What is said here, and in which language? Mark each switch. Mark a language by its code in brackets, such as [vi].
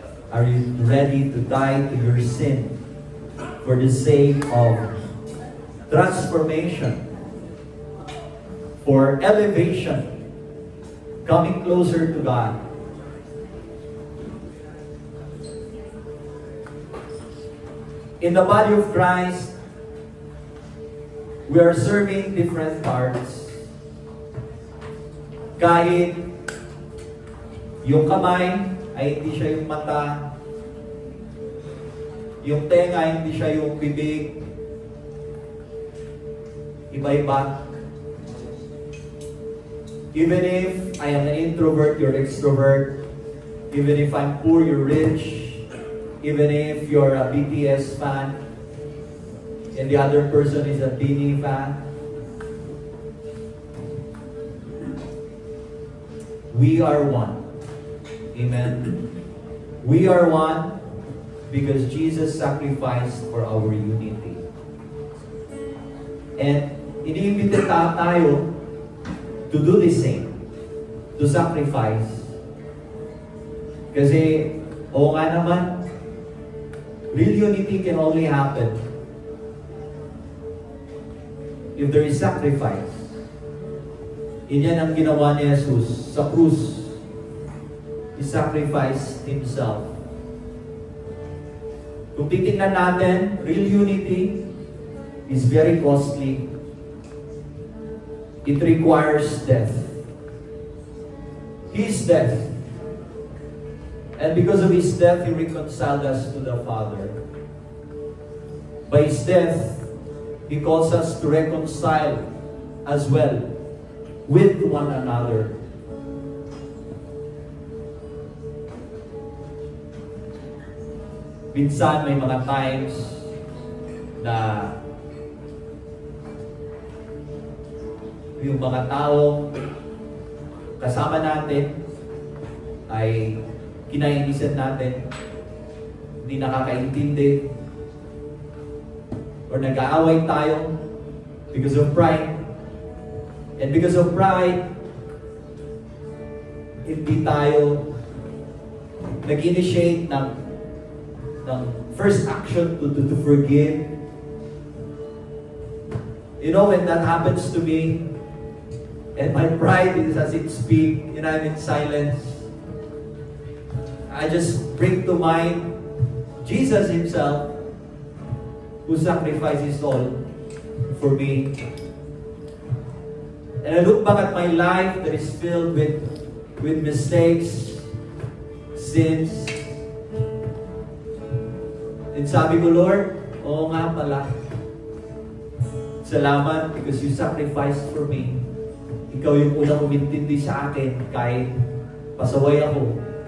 [en] Are you ready to die to your sin for the sake of transformation, for elevation, coming closer to God? In the body of Christ, we are serving different parts. [tl] Kahit yung kamay ay hindi siya yung mata, yung tenga hindi siya yung bibig, iba-iba. [en] Even if I am an introvert, you're extrovert. Even if I'm poor, you're rich. Even if you're a BTS fan and the other person is a BINI fan. We are one. Amen. We are one because Jesus sacrificed for our unity. And [tl] iniimbita tayo [en] to do the same, to sacrifice. [tl] Kasi, oo nga naman, [en] real unity can only happen if there is sacrifice. [tl] Yan ang ginawa ni Jesus sa krus. [en] He sacrificed Himself. [tl] Kung titingnan natin, [en] real unity is very costly. It requires death. His death. And because of His death, He reconciled us to the Father. By His death, He calls us to reconcile as well with one another. [tl] Minsan may mga times na yung mga taong kasama natin ay kinainisan natin, hindi nakakaintindi, or nag-aaway tayo [en] because of pride. And because of pride, [tl] hindi tayo nag-initiate ng [en] first action to forgive. You know, when that happens to me, And my pride is as it speaks, and I'm in silence. I just bring to mind Jesus Himself, who sacrificed His all for me. And I look back at my life that is filled with mistakes, sins. And [tl] sabi ko, [en] Lord, [tl] oo nga pala. Salamat [en] because you sacrificed for me. [tl] Ikaw yung unang umintindi sa akin kahit pasaway ako.